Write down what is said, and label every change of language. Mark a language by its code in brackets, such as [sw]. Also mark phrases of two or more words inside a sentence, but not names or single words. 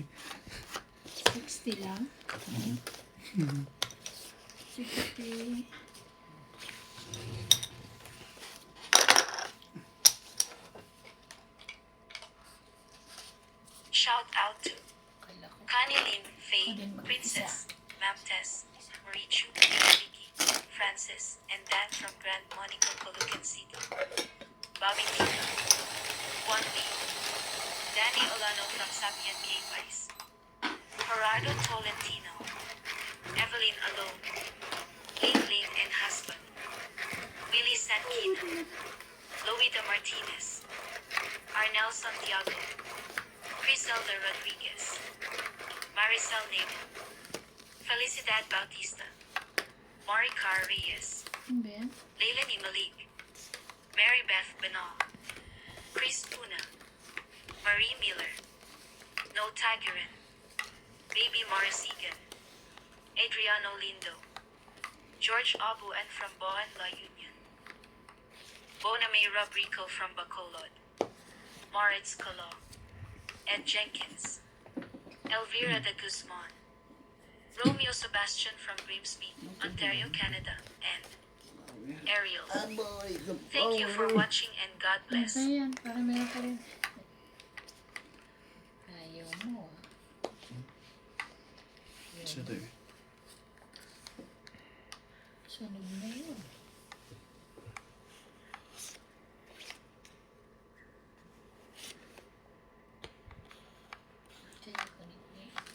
[tl] 60 lang. 60. [en] Shout out to [tl] Kala ko. Kanilin, Faye, Din mag-isa. Princess, Mamtes, Marichu, Vicky, Francis, [en] and Dan from Grand Monaco, Colucan City. Bobby Nika, Juan Lee, Danny Olano from Sapien Pais, Gerardo Tolentino, Evelyn Alone, Ling and husband, Willie Sankina, Loida Martinez, Arnel Santiago, Criselda Rodriguez, Maricel Nemo, Felicidad Bautista, Maricar Reyes, [tl] Ano ba yan? Leilani Malik, Mary Beth Benal, Chris Puna, Marie Miller, No [en] Tagarin, Baby Morisigan, Adriano Lindo, George Abuan from Boan La Union, Boname Robrico from Bacolod, Moritz Colo, Ed Jenkins, Elvira de Guzman, Romeo Sebastian from Grimsby, Ontario, Canada, and Ariel. Thank you for watching and God bless. [tl] Nasa yan, para meron ka rin. Ayaw mo. Siya tayo. Sunog na yun. Kaya ko ni-